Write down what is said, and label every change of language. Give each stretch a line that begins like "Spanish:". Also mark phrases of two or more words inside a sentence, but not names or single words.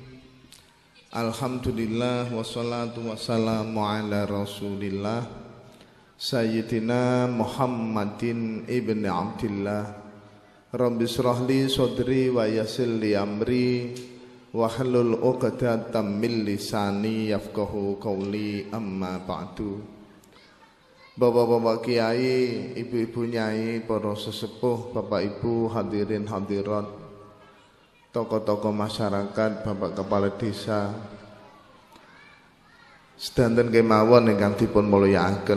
Arabic: الحمد لله والصلاة والسلام على رسول الله سيدنا محمد بن عبد الله. رب اشرح لي صدري ويسر لي أمري واحلل عقدة من لساني يفقهوا قولي، أما بعد.
Javanese: Bapak-bapak kiai, ibu-ibu nyai, para sesepuh, bapak ibu hadirin hadirat, tokoh-tokoh masyarakat, bapak kepala desa, sedanten kemawon ingkang dipun mulyakaken.